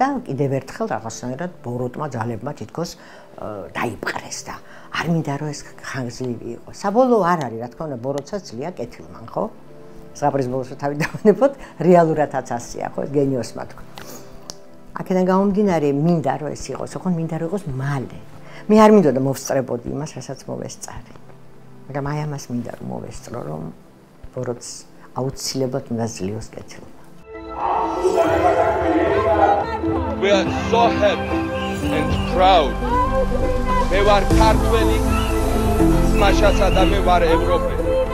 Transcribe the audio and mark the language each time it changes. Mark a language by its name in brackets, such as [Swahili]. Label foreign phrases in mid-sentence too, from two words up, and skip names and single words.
[Georgian] კიდევ ერთხელ რაღაცნაირად ბოროტმა ძალებმა თითქოს დაიპყრეს და არ მინდა რომ ეს ხანგრძლივი იყოს საბოლოო არ არის რა თქმა უნდა ბოროტსაც ძლია კეთილმან ხო ზღაპრის ბოლოს თავი დავანებოთ რეალურადაც ასეა ხო გენიოსმა თქვა აქედან გამომდინარე მინდა რომ ეს იყოს ოღონდ მინდა რომ იყოს მალე მე არ მინდოდა მოვსწრებოდი იმას რასაც მოვესწარი მაგრამ აი ამას მინდა რომ მოვესწრო რომ ბოროტს აუცილებლად უნდა ზლიოს კეთილმა [English] We are so happy and proud. [Georgian] მე ვარ ქართველი, მაშასა და მე ვარ ევროპელი.